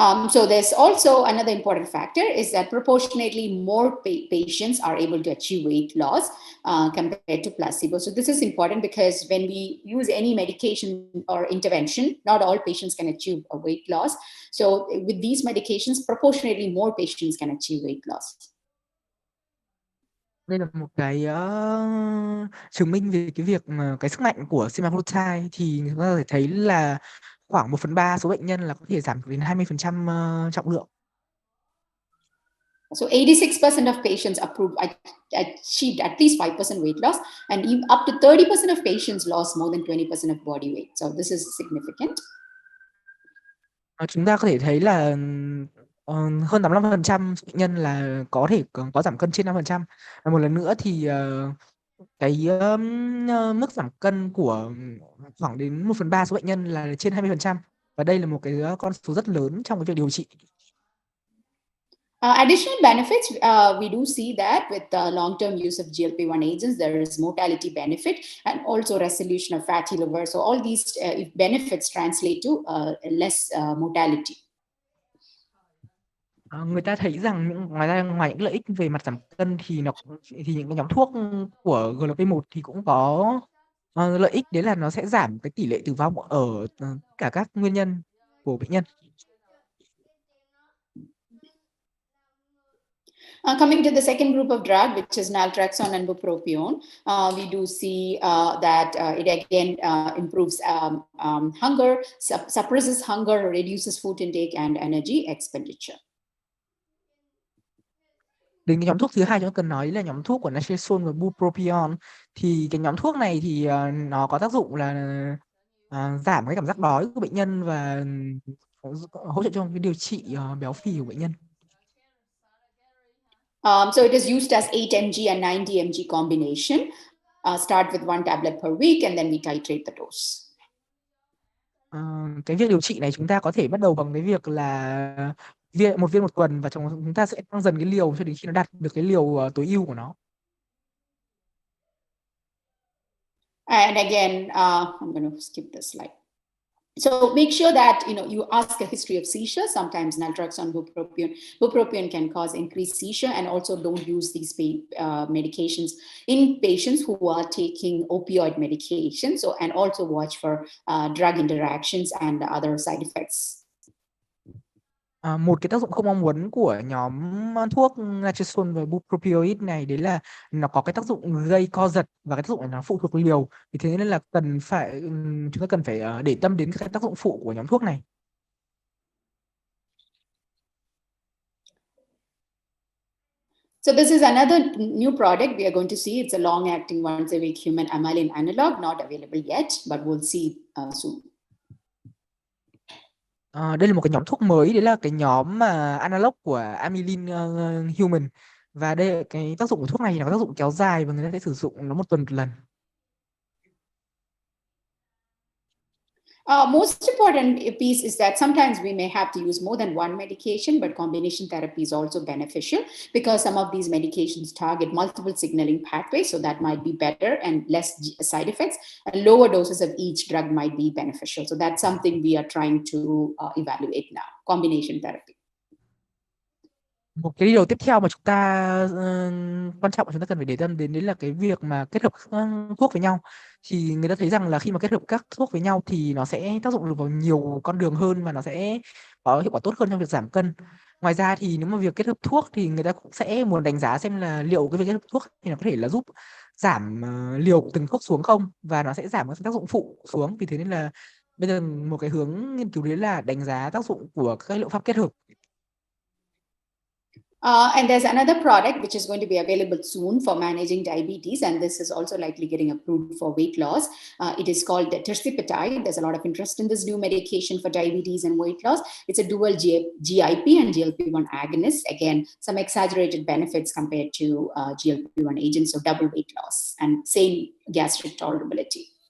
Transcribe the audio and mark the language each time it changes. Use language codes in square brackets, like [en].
[en] So there's also another important factor is that proportionately more patients are able to achieve weight loss compared to placebo. So this is important because when we use any medication or intervention, not all patients can achieve a weight loss. So with these medications, proportionately more patients can achieve weight loss. [vi] Đây là một cái chứng minh về cái việc cái sức mạnh của semaglutide, thì chúng ta có thể thấy là khoảng 1/3 số bệnh nhân là có thể giảm đến 20% trọng lượng. [en] So 86% of patients achieved at least 5% weight loss, and even up to 30% of patients lost more than 20% of body weight. So this is significant. [vi] Chúng ta có thể thấy là hơn 85% bệnh nhân là có thể có giảm cân trên 5%. Và một lần nữa thì cái mức giảm cân của khoảng đến 1/3 số bệnh nhân là trên 20%. Và đây là một cái con số rất lớn trong cái việc điều trị. [en] Additional benefits, we do see that with long-term use of GLP-1 agents, there is mortality benefit and also resolution of fatty liver. So all these benefits translate to less mortality. [vi] Người ta thấy rằng ngoài những lợi ích về mặt giảm cân thì những cái nhóm thuốc của GLP-1 thì cũng có lợi ích, đấy là nó sẽ giảm cái tỷ lệ tử vong ở cả các nguyên nhân của bệnh nhân. [en] Coming to the second group of drug, which is naltrexone and bupropion, we do see that it again improves hunger, suppresses hunger, reduces food intake and energy expenditure. [vi] Đến cái nhóm thuốc thứ hai chúng ta cần nói là nhóm thuốc của naltrexone và bupropion. Thì cái nhóm thuốc này thì nó có tác dụng là giảm cái cảm giác đói của bệnh nhân và hỗ trợ trong cái điều trị béo phì của bệnh nhân. [en] So it is used as 8 mg and 90 mg combination. Start with 1 tablet per week and then we titrate the dose. [vi] Cái việc điều trị này chúng ta có thể bắt đầu bằng cái việc là một viên một tuần, và chúng ta sẽ tăng dần cái liều cho đến khi nó đạt được cái liều tối ưu của nó. [en] And again, I'm going to skip this slide. So make sure that you ask a history of seizure. Sometimes naltrexone, bupropion can cause increased seizure, and also don't use these medications in patients who are taking opioid medication. So and also watch for drug interactions and other side effects. [vi] Một cái tác dụng không mong muốn của nhóm thuốc naltrexone và bupropion này đấy là nó có cái tác dụng gây co giật, và cái tác dụng này nó phụ thuộc liều. Vì thế nên là chúng ta cần phải để tâm đến các tác dụng phụ của nhóm thuốc này. [en] So this is another new product we are going to see. It's a long-acting once-a-week human amylin analog, not available yet, but we'll see soon. [vi] Đây là một cái nhóm thuốc mới, đấy là cái nhóm mà analog của amylin human, và đây cái tác dụng của thuốc này là có tác dụng kéo dài và người ta sẽ sử dụng nó 1 tuần 1 lần. [en] Most important piece is that sometimes we may have to use more than one medication, but combination therapy is also beneficial because some of these medications target multiple signaling pathways, so that might be better and less side effects, and lower doses of each drug might be beneficial. So that's something we are trying to evaluate now, combination therapy. [vi] Một cái điều tiếp theo mà chúng ta quan trọng mà chúng ta cần phải để tâm đến đấy là cái việc mà kết hợp thuốc với nhau. Thì người ta thấy rằng là khi mà kết hợp các thuốc với nhau thì nó sẽ tác dụng được vào nhiều con đường hơn, và nó sẽ có hiệu quả tốt hơn trong việc giảm cân. Ngoài ra thì nếu mà việc kết hợp thuốc thì người ta cũng sẽ muốn đánh giá xem là liệu cái việc kết hợp thuốc thì nó có thể là giúp giảm liều của từng thuốc xuống không, và nó sẽ giảm các tác dụng phụ xuống. Vì thế nên là bây giờ một cái hướng nghiên cứu đấy là đánh giá tác dụng của các liệu pháp kết hợp. [en] And there's another product which is going to be available soon for managing diabetes, and this is also likely getting approved for weight loss. It is called tirzepatide. There's a lot of interest in this new medication for diabetes and weight loss. It's a dual GIP and GLP-1 agonist. Again, some exaggerated benefits compared to GLP-1 agents, so double weight loss and same gastric tolerability.